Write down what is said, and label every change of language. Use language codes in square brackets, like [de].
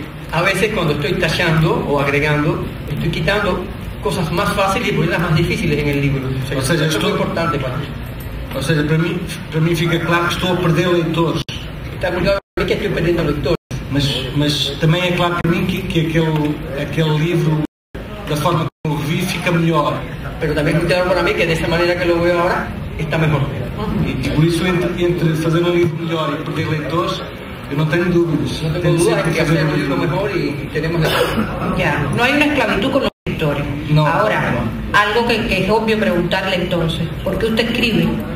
[es] A veces cuando estoy tachando o agregando, estoy quitando cosas más fáciles y poniéndolas más difíciles en el libro. O sea, esto es muy importante para mí. [pt] Ou seja, para mim fica claro que estou a perder leitores. [es] Está muy claro para mí que estoy perdiendo lectores. [pt] Mas também é claro para mim que aquele livro, da forma como o revi, fica melhor. [es] Pero también es muy claro para mí que de esa manera que lo veo ahora, está mejor. [pt] E por isso, entre fazer um livro melhor e perder leitores, eu não tenho dúvidas. [es] No tengo dudas en que hacer un libro mejor y tenemos Ya, no hay una esclavitud con los lectores. No. Ahora, algo que es obvio preguntarle entonces, ¿por qué usted escribe?